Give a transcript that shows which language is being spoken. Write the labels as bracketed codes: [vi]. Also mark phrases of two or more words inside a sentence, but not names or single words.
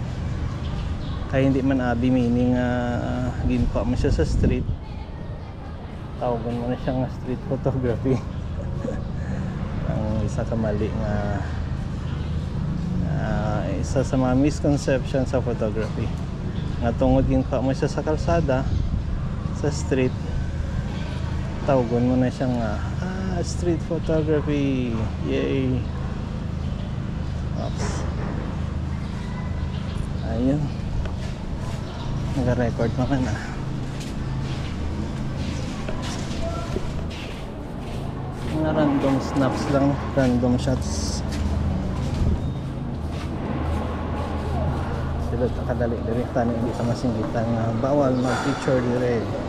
[hil] Kaya hindi man abi meaning ginkuha mo siya sa street, tawagan mo na siyang [en] street photography. [hil] Ang isa ka mali nga isa sa mga misconception sa photography nga tungod ginkuha mo siya sa kalsada, sa street, tawagan mo na siyang [en] street photography. [hil] Yay. Oops. Ayun, nag-record naman mga [en] random snaps [hil] lang, [en] random shots. [hil] Sila kadali diri tani hindi sa masinggitan nga bawal mag-picture dire.